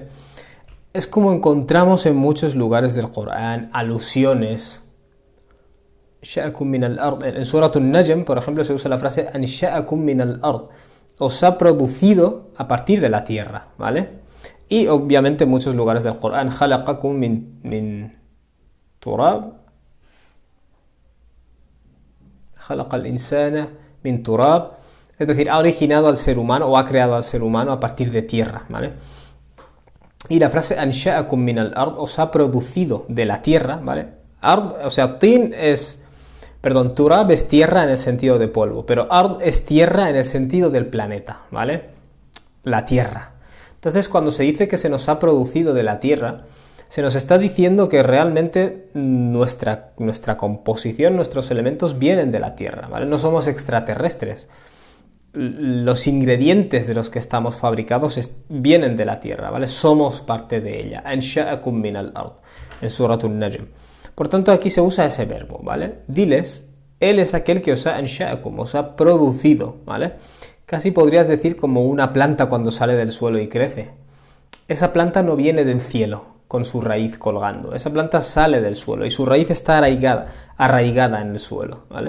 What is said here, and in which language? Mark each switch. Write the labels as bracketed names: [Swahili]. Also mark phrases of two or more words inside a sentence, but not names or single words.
[Spanish] Es como encontramos en muchos lugares del Corán alusiones. En Surat An-Najm, por ejemplo, se usa la frase [Arabic] أنشأكم من الأرض, [Spanish] os ha producido a partir de la tierra, ¿vale? Y obviamente en muchos lugares del Corán, [Arabic] خلقكم من تراب، خلق الإنسان من تراب, [Spanish] es decir, ha originado al ser humano o ha creado al ser humano a partir de tierra, ¿vale? Y la frase [Arabic] أنشأكم من الأرض, [Spanish] os ha producido de la tierra, ¿vale? Ard, o sea, tin es... Perdón, turab es tierra en el sentido de polvo, pero ard es tierra en el sentido del planeta, ¿vale? La tierra. Entonces, cuando se dice que se nos ha producido de la tierra, se nos está diciendo que realmente nuestra composición, nuestros elementos vienen de la tierra, ¿vale? No somos extraterrestres. Los ingredientes de los que estamos fabricados vienen de la tierra, ¿vale? Somos parte de ella. [Arabic] أنشأكم من الأرض, [Spanish] en Surat An-Najm. Por tanto, aquí se usa ese verbo, ¿vale? Diles, Él es aquel que os ha ansha'akum, os ha producido, ¿vale? Casi podrías decir como una planta cuando sale del suelo y crece. Esa planta no viene del cielo con su raíz colgando. Esa planta sale del suelo y su raíz está arraigada en el suelo, ¿vale?